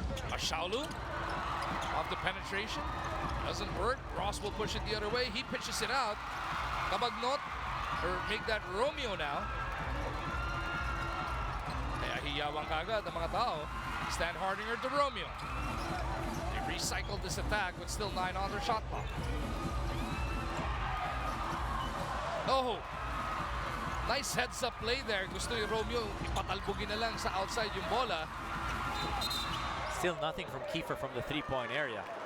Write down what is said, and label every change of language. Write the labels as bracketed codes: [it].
[en] Ashaulu off the penetration. Doesn't work. Ross will push it the other way. He pitches it out. Kabagnot, or make that Romeo now. [tl] Kaya hiyawang kagad ang mga tao. [en] Stan Hardinger to Romeo. They recycled this attack with still 9 on their shot clock. Oh! Nice heads-up play there. [tl] Gusto ni Romeo ipatalbugin na lang sa outside yung bola. [en] Still nothing from Kiefer from the three-point area.